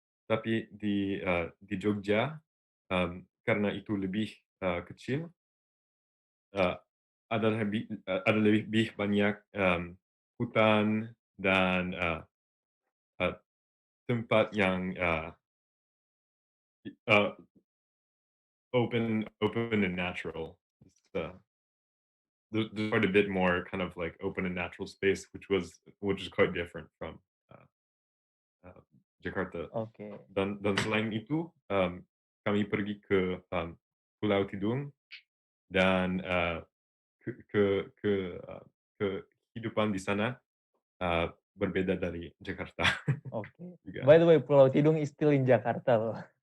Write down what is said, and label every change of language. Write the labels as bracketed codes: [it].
[id] Tapi di Jogja karena itu lebih kecil, uh, ada lebih banyak hutan dan tempat yang [en] uh, open and natural. There's quite a bit more kind of like open and natural space, which is quite different from uh, uh, Jakarta. [id] Oke. Dan selain itu, kami pergi ke Pulau Tidung dan ke ke ke uh, kehidupan di sana berbeda dari Jakarta Oke. juga. [en] By the way, Pulau Tidung is still in Jakarta loh.